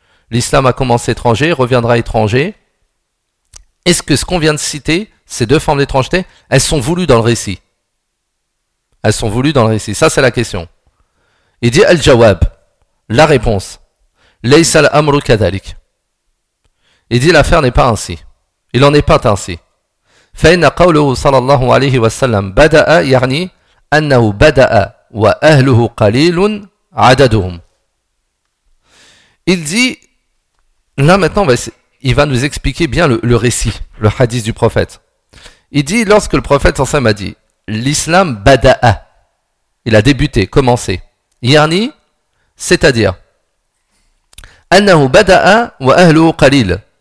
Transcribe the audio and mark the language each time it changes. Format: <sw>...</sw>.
<fr>L'islam a commencé étranger, reviendra étranger. Est-ce que ce qu'on vient de citer, ces deux formes d'étrangeté, elles sont voulues dans le récit? Elles sont voulues dans le récit. Ça c'est la question. Il dit al-jawab. La réponse.</fr> <ar>Laysa al-amru kadhalik.</ar> <fr>Il dit l'affaire n'est pas ainsi. Il n'en est pas ainsi.</fr> <ar>فإن قوله صلى الله عليه وسلم بدأ يعني أنه بدأ وأهله قليل عددهم.</ar> <fr>Il dit, là maintenant il va nous expliquer bien le récit, le hadith du prophète. Il dit, lorsque le prophète صلى الله عليه وسلم a dit l'islam بدأ, il a débuté, commencé.</fr> <ar>يعني,</ar> <fr>c'est-à-dire</fr> <ar>أنه بدأ وأهله قليل.</ar>